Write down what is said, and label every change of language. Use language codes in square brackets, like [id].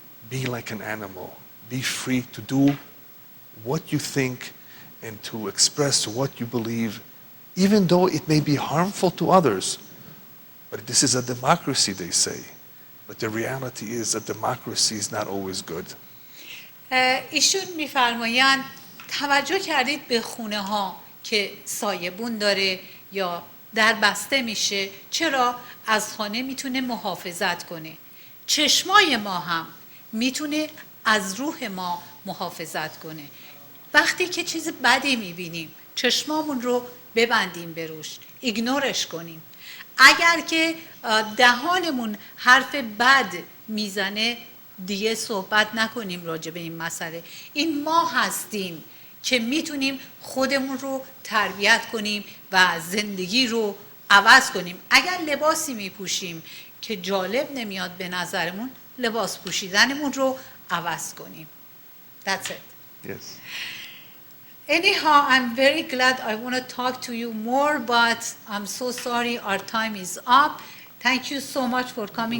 [en] Be like an animal. Be free to do what you think and to express what you believe, even though it may be harmful to others. But this is a democracy, they say. But the reality is that democracy is not always good. [fa] ایشون میفرمایند توجه کردید به خونه ها که سایبون داره یا در بسته میشه، چرا؟ از خانه میتونه محافظت کنه. چشمای ما هم میتونه از روح ما محافظت کنه. وقتی که چیز بدی میبینیم چشمامون رو ببندیم به روش، ایگنورش کنیم. اگر که دهانمون حرف بد میزنه دیگه صحبت نکنیم راجع به این مسئله. این ما هستیم که میتونیم خودمون رو تربیت کنیم و زندگی رو عوض کنیم. اگر لباسی میپوشیم که جالب نمیاد به نظرمون، لباس پوشیدنمون رو عوض کنیم. [en] That's it. Yes. Anyhow, I'm very glad. I want to talk to you more, but I'm so sorry our time is up. Thank you so much for coming